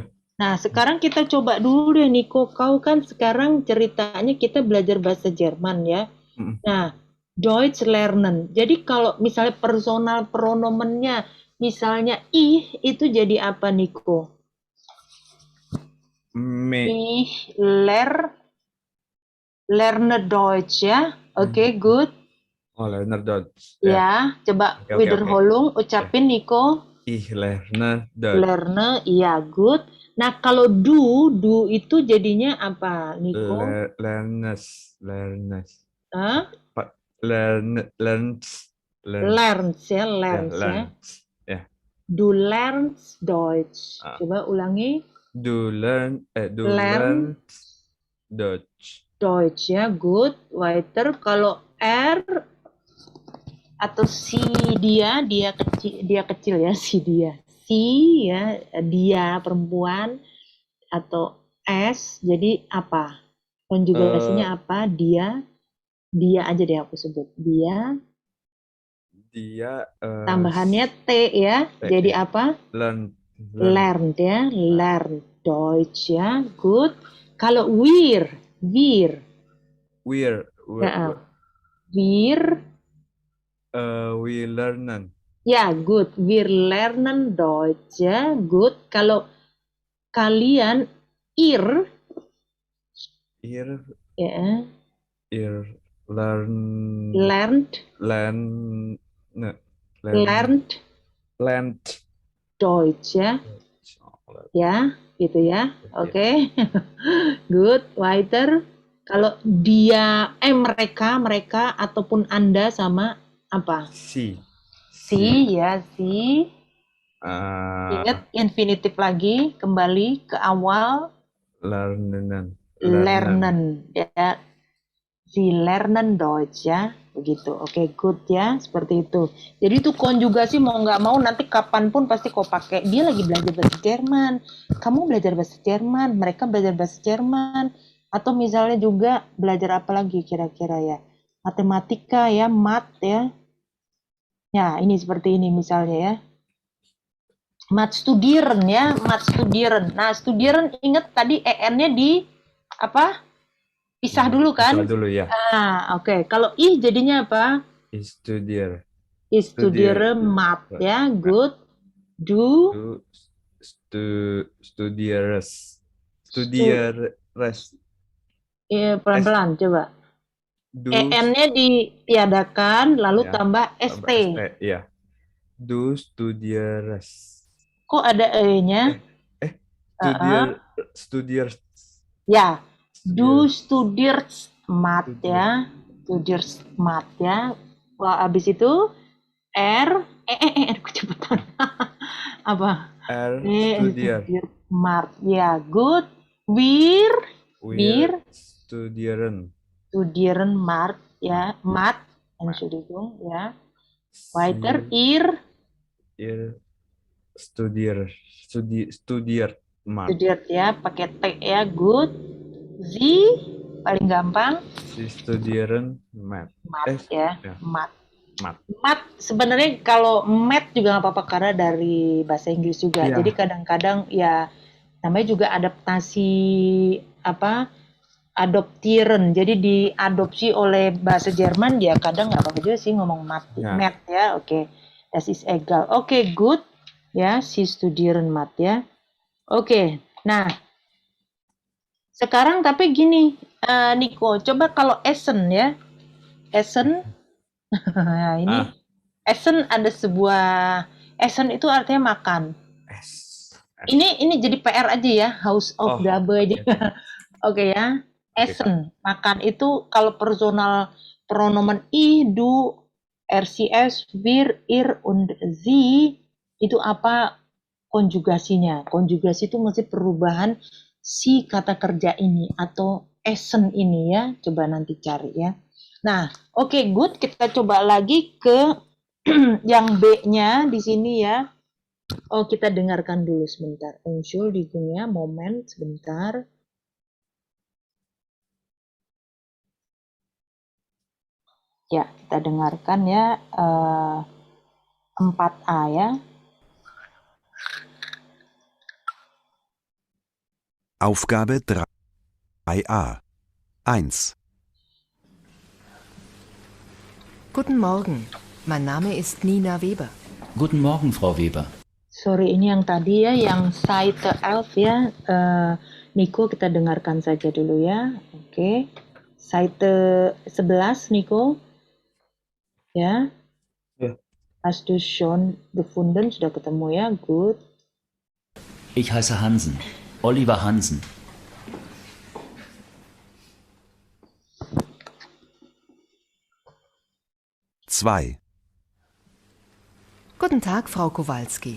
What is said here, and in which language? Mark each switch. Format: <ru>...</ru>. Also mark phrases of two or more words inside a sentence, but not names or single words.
<id>Nah, sekarang kita coba dulu deh, Niko. Kau kan sekarang ceritanya kita belajar bahasa Jerman ya. Mm. Nah,</id> <de>Deutsch lernen.</de> <id>Jadi kalau misalnya personal pronomennya, misalnya ich, itu jadi apa, Niko?</id> <en>Me.</en> <de>Ich lerne Deutsch ya.</de> <en>Oke, good.</en> <de>Oh, Lerner Deutsch.</de> <id>Ya, coba Oke, oke, wiederholung, ucapin Niko.</id> <de>Ich lerne Deutsch. Lerne,</de> <id>iya, good. Nah, kalau do itu jadinya apa, Niko?</id> <de>Lernes. Hah? Lerns. Lerns ya,</de> <id>Ya,</id> <de>lerns ya. lerns. Ya. Du lernst Deutsch. Ah.</de> <id>Coba ulangi.</id> <de>Du Lern. lernst Deutsch. Deutsch ya, good. Weiter.</de> <id>Kalau R atau si dia kecil ya, si dia. Si ya, dia perempuan, atau S jadi apa? Konjugasinya apa? Dia aja deh aku sebut. Dia tambahannya T ya. T, Jadi ya. apa?</id> <en>Learn. Learn ya, learn Deutsch ya. Good.</en> <id>Kalau wir</id> <de>Wir. ya, wir We lernen. ya, good. Wir lernen Deutsch ya. Good.</de> <id>Kalau kalian ihr</id> <de>Ir.</de> <id>ya,</id> <en>Learn.</en> <de>lernt Lernt.</de> <id>Deutsch ya. Ya, gitu ya. Oke.</id> <en>Good. Weiter.</en> <id>Kalau dia mereka ataupun Anda sama apa?</id> <de>Si.</de> <id>Ya, si. Ingat infinitif lagi, kembali ke awal.</id> <de>Lernen. Ya. Sie lernen Deutsch ya. Begitu.</de> <en>Oke, good</en> <id>ya. Seperti itu. Jadi itu konjugasi mau nggak mau nanti kapanpun pasti kau pakai. Dia lagi belajar bahasa Jerman. Kamu belajar bahasa Jerman. Mereka belajar bahasa Jerman. Atau misalnya juga belajar apa lagi kira-kira ya. Matematika ya, mat ya. Ya, ini seperti ini misalnya ya.</id> <de>Mat studieren</de> <id>ya,</id> <de>mat studieren.</de> <id>Nah, studieren ingat tadi en-nya di apa? Pisah dulu kan? Pisah dulu ya. Oke. Kalau ih jadinya apa?</id> <de>Ich studiere. Ich studiere mat ya, good. Du studieres.</de> <id>Pelan-pelan coba. En-nya ditiadakan lalu ya, tambah st.</id> <de>Ya. Du studieres.</de> <id>Kok ada e-nya?</id> <de>Studiers. Ya. Du studierst mat ya. Studierst mat ya.</de> <id>Wah, habis itu cepetan. Apa?</id> <de>Studier. Mat ya, good. Wir studieren mat ya, mat. Entschuldigung ya. Weiter ihr studiert mat.</de> <id>Studiert ya, pakai T ya, good. Sie paling gampang.</id> <de>Sie studieren mat.</de> <id>Ya. Mat.</id> <de>Mat</de> <id>sebenarnya kalau mat juga nggak apa-apa karena dari bahasa Inggris juga. Ya. Jadi kadang-kadang ya namanya juga adaptasi adoptieren. Jadi diadopsi oleh bahasa Jerman ya kadang nggak apa-apa juga sih ngomong mat ya. Oke.</id> <de>Das ist egal.</de> <en>Oke, good.</en> <id>Ya,</id> <de>Sie studieren mat ya.</de> <id>Oke. Nah, sekarang tapi gini, Niko, coba kalau essen ya.</id> <de>Essen.</de> <id>Nah, ini essen ada sebuah essen itu artinya makan. Ini jadi PR aja ya, House of Gabe aja. Oke ya. Essen, makan itu kalau personal pronomen</id> <de>ich, du, RCS, wir, ihr und sie</de> <id>itu apa konjugasinya? Konjugasi itu mesti perubahan si kata kerja ini atau essen ini ya. Coba nanti cari ya. Nah, oke, good. Kita coba lagi ke yang B-nya di sini ya. Oh, kita dengarkan dulu sebentar. Entschuldigung ya, moment sebentar. Ya, kita dengarkan ya 4A ya.</id> <de>Aufgabe 3a. 1. Guten Morgen. Mein Name ist Nina Weber. Guten Morgen, Frau Weber.</de> <id>Sorry, ini yang tadi ya, yang Seite 11 ya. Niko, kita dengarkan saja dulu ya. Oke. Seite 11, Niko. Ya. Ya.</id> <de>Hast du schon gefunden?</de> <id>Sudah ketemu ya. Good.</id> <de>Ich heiße Hansen. Oliver Hansen. Zwei. Guten Tag, Frau Kowalski.</de>